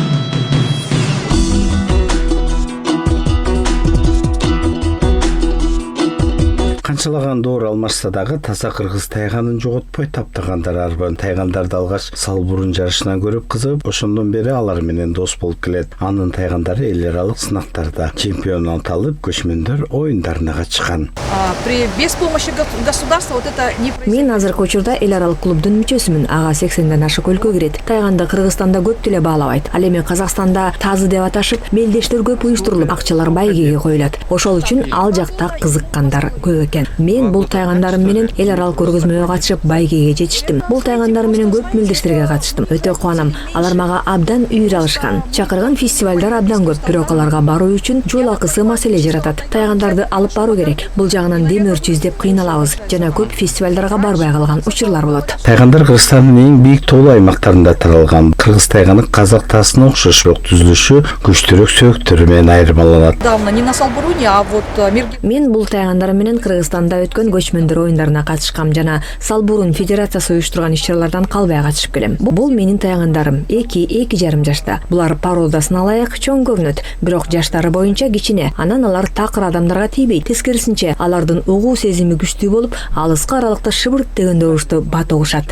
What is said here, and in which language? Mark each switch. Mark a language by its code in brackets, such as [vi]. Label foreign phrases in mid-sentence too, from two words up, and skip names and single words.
[ky] Канчалаган доор алмашса дагы таза кыргыз тайганын жоготпой таптагандар арбан. Тайгандарды алгач салбурун жарышынан көрүп кызыгып, ошондон бери алар менен дос болуп келет. Анын тайгандары эл аралык сынактарда чемпион аталып, көчмөндөр оюндарына катышкан. [ru] Без помощи государства вот это не происходит. [ky] Мен азыркы учурда эл аралык клубдун мүчөсүмүн. Ага 80ден ашык өлкө кирет. Тайганды Кыргызстанда көп деле баалабайт. Ал эми Казакстанда тазы деп аташып, мелдештер көп уюштурулуп, акчалар байгеге коюлат. Ошол үчүн ал жакта кызыккандар көп экен. Мен бул тайгандарым менен эл аралык көргөзмөгө катышып, байгеге жетиштим. Бул тайгандарым менен көп мелдештерге катыштым. Өтө кубанам. Алар мага абдан үйүр алышкан. Чакырган фестивалдар абдан көп, бирок аларга баруу үчүн жол акысы маселе жаратат. Тайгандарды алып баруу керек. Бул жагынан демөөрчү издеп кыйналабыз. Жана көп фестивалдарга барбай калган учурлар болот. Тайгандар Кыргызстандын эң бийик тоолуу аймактарында таралган. Кыргыз тайганы казак таасына окшош, бирок түзүлүшү күчтүүрөөк сөөктөрү менен айырмаланат. [ru] Давно не на Салбуруне, а вот [ky] Мен бул тайгандарым менен Кыргызстанда өткөн көчмөндөр оюндарына катышкам жана Салбурун федерациясы уюштурган иш-чаралардан калбай катышып келем. Бул менин тайгандарым 2-2,5 жашта. Булар породасына ылайык чоң көрүнөт, бирок жаштары боюнча кичине. Анан алар такыр адамдарга тийбейт. Тескерисинче, алардын угуу сезими күчтүү болуп, алыскы аралыкта шыбырт дегенде урушты бат угушат.